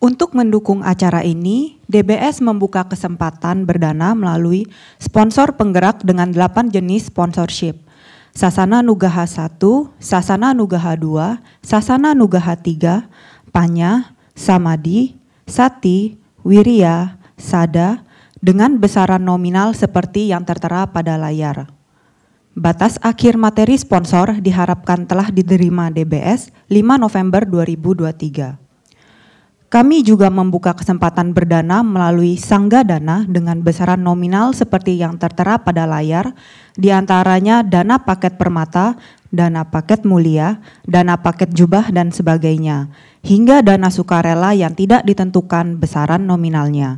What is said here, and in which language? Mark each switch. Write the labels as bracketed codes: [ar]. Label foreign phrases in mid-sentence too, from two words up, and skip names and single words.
[id] Untuk mendukung acara ini, DBS membuka kesempatan berdana melalui sponsor penggerak dengan 8 jenis sponsorship. Sasana Nugaha 1, Sasana Nugaha 2, Sasana Nugaha 3, Panya, Samadi, Sati, Wirya, Sada, dengan besaran nominal seperti yang tertera pada layar. Batas akhir materi sponsor diharapkan telah diterima DBS 5 November 2023. Kami juga membuka kesempatan berdana melalui Sangga Dana dengan besaran nominal seperti yang tertera pada layar, di antaranya dana paket permata, dana paket mulia, dana paket jubah, dan sebagainya, hingga dana sukarela yang tidak ditentukan besaran nominalnya.